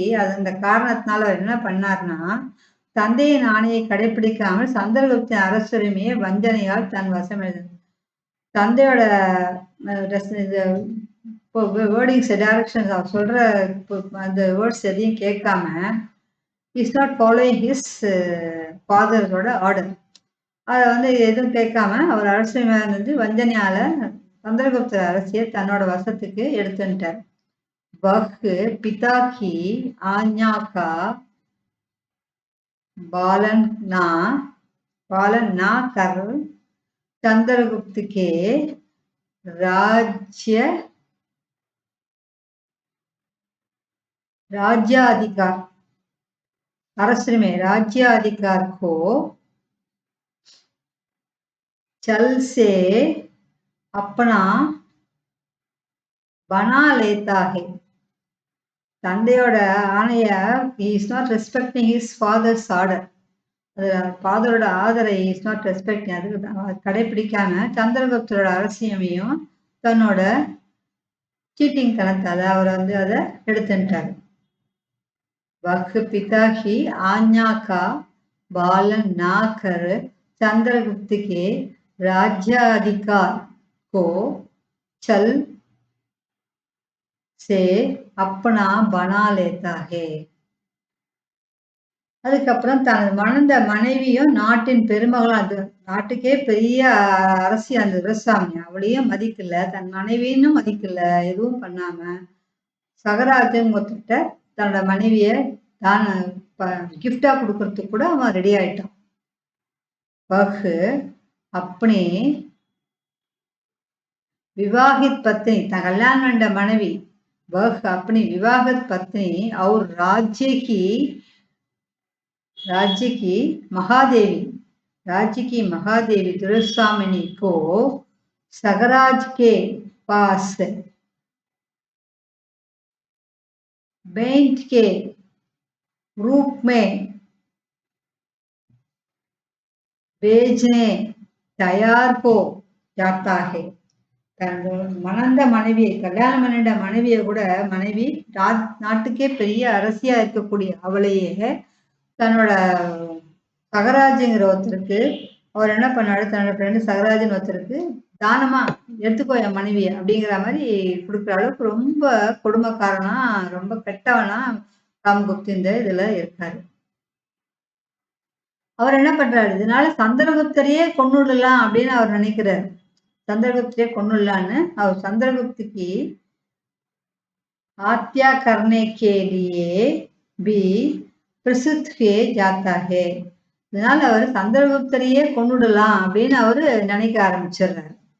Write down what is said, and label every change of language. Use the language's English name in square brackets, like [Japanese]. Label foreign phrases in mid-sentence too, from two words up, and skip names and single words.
[Tamil] அந்த காரணத்தினால அவர் என்ன பண்ணார்னா, தந்தையின் ஆணையை கடைபிடிக்காமல் சந்திரகுப்தின் அரசுரிமையை வஞ்சனையால் தன் வசம் எழுது. தந்தையோட [English] wordings directions [Tamil] அவர் சொல்ற அந்த வேர்ட்ஸ் எதையும் கேட்காம, [English] is not following his father's order. [Tamil] அதை எதுவும் கேட்காம அவர் அரசுரிமை வஞ்சனையால சந்திரகுப்தர் அரசியை தன்னோட வசத்துக்கு எடுத்துட்டார். [Hindi] वह पिता की आज्ञा का पालन ना कर चंद्रगुप्त के राज्याधिकार அரசுரிமை राज्याधिकार को चल से अपना बना लेता है. [Tamil] தந்தையோட ஆணைய [English] is not respecting his father's order. father's order is not respecting, [Tamil] அதுக்கு கடைபிடிக்காம சந்திரகுப்தரோட அரசியமையும் தன்னோட சீட்டிங் தனத்தால அவர் அதை எடுத்துட்டார். [Hindi] वह पिता की आज्ञा का पालन ना कर चंद्रगुप्त के राज्याधिकार को चल से अपना बना लेता है. [Tamil] அதுக்கப்புறம் தனது மணந்த மனைவியும் நாட்டின் பெருமகளும், அது நாட்டுக்கே பெரிய அரசி அந்த துரைசாமி, அவளையும் மதிக்கல, தன் மனைவியும் மதிக்கல, எதுவும் பண்ணாம சகராஜன் ஒருத்தட்ட தன்னோட மனைவிய தான் கிஃப்டா கொடுக்கறதுக்கு கூட அவன் ரெடி ஆயிட்டான். [Hindi] वह अपनी विवाहित पत्नी, कल्याण मंड मनवी, वह अपनी विवाहित पत्नी और राज्य की महादेवी दुर्स्वामिनी को सगराज के पास बेंट के रूप में भेजने तैयार हो जाता है. [Tamil] மணந்த மனைவியை, கல்யாணம் பண்ணிட்ட மனைவியை கூட, மனைவி நாட்டுக்கே பெரிய அரசியா இருக்கக்கூடிய அவளையே தன்னோட சகராஜுங்கிற ஒருத்தருக்கு அவர் என்ன பண்ணாரு, தன்னோட ஃப்ரெண்டு சகராஜன் ஒருத்தருக்கு தானமா எடுத்துக்கோ என் மனைவியை அப்படிங்கிற மாதிரி கொடுக்குற அளவுக்கு ரொம்ப கொடுமைக்காரனா, ரொம்ப கெட்டவனா ராமகுப்தி இந்த இதுல இருக்காரு. அவர் என்ன பண்றாரு, இதனால சந்திரகுப்தரையே கொன்னுடலாம் அப்படின்னு அவர் நினைக்கிறார். [Hindi] चंद्रगुप्त [Tamil] கொன்னுடலான்னு அவர் சந்திரகுப்திக்கு [Hindi] हत्या करने के लिए भी प्रस्तुत किए जाता है. [Tamil] இதனால அவர் சந்திரகுப்தரையே கொன்னுடலாம் அப்படின்னு அவரு நினைக்க ஆரம்பிச்சிடுறாரு.